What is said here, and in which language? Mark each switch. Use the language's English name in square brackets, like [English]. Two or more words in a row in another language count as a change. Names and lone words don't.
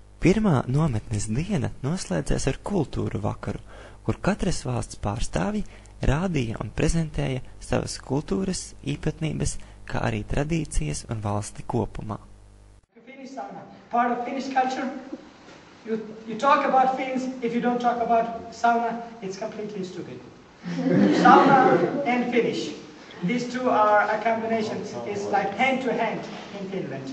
[Latvian] Pirmā nometnes diena noslēdzās ar kultūru vakaru, kur katras valsts pārstāvji rādīja un prezentēja savas kultūras īpatnības, kā arī tradīcijas un valsti kopumā. [English] Finnish sauna, part of Finnish culture. You talk about Finns, if you don't talk about sauna, it's completely stupid. Sauna and Finnish. These two are a combination. It's like hand to hand in Finland.